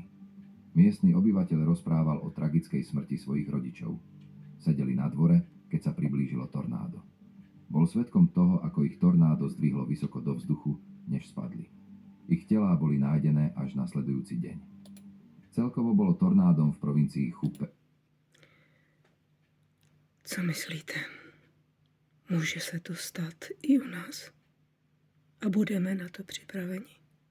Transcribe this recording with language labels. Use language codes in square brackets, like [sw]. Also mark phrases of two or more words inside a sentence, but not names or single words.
[sk] Miestny obyvateľ rozprával o tragickej smrti svojich rodičov. Sedeli na dvore, keď sa priblížilo tornádo. Bol svedkom toho, ako ich tornádo zdvihlo vysoko do vzduchu, než spadli. Ich telá boli nájdené až nasledujúci deň. Celkovo bolo tornádom v provincii Hubei. [cs] Co myslíte? Může se to stát i u nás? A budeme na to připraveni?